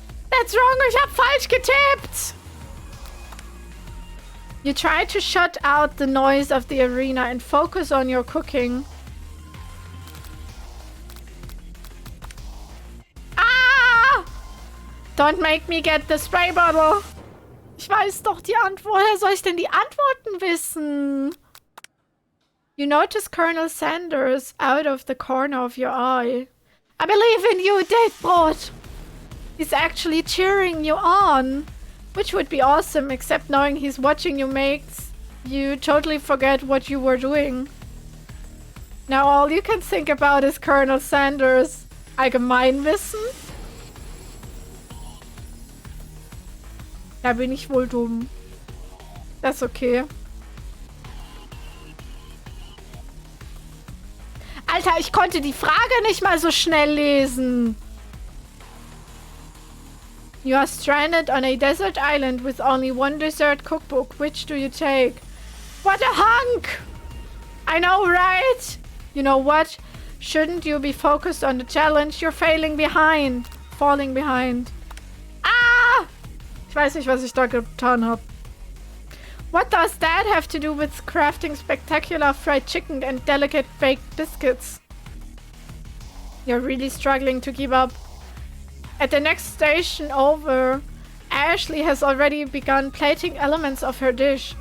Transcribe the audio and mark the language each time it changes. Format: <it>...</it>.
<en>That's wrong,</en> <de>ich hab falsch getippt!</de> <en>You try to shut out the noise of the arena and focus on your cooking. Don't make me get the spray bottle.</en> <de>Ich weiß doch die Antwort. Woher soll ich denn die Antworten wissen?</de> <en>You notice Colonel Sanders out of the corner of your eye. I believe in you, Datebrot. He's actually cheering you on. Which would be awesome, except knowing he's watching you makes you totally forget what you were doing. Now all you can think about is Colonel Sanders.</en> <de>Allgemeinwissen? Da bin ich wohl dumm. Das ist okay. Alter, ich konnte die Frage nicht mal so schnell lesen.</de> <en>You are stranded on a desert island with only one dessert cookbook. Which do you take? What a hunk! I know, right? You know what? Shouldn't you be focused on the challenge? You're falling behind. Ah!</en> <de>Ich weiß nicht, was ich da getan habe.</de> <en>What does that have to do with crafting spectacular fried chicken and delicate baked biscuits? You're really struggling to keep up. At the next station over, Ashley has already begun plating elements of her dish.</en>